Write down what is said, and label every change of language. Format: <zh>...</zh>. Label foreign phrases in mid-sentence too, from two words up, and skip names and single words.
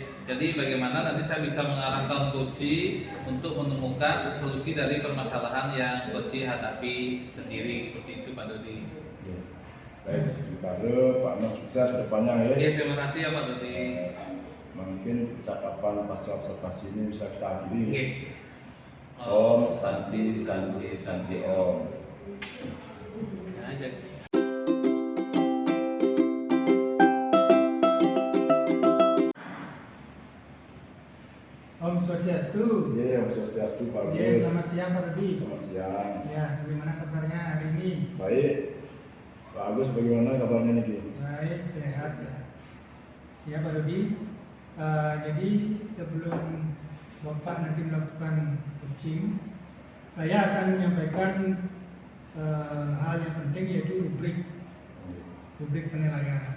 <id>Jadi bagaimana nanti saya bisa mengarahkan coaching untuk menemukan solusi dari permasalahan yang coaching hadapi sendiri, seperti itu Pak Dodi. Ya. Baik, Kare, Pak Nom sukses ke depannya ya. Oke, terima kasih ya Pak Dodi. Mungkin percakapan pasca observasi ini bisa kita akhiri. Oke.</id> <sa>Om Santi Santi Santi Om. Aja. Om Swastiastu.</sa> <id>Iya,</id> <sa>Om Swastiastu</sa> <id>Pak Ya, Agus. selamat siang Pak Rudi. Selamat siang. Ya, bagaimana kabarnya hari ini? Baik, Pak Agus bagaimana kabarnya nih? Baik, sehat ya. Ya Pak Rudi, jadi sebelum Bapak nanti melakukan coaching, saya akan menyampaikan hal yang penting yaitu rubrik penilaian.</id>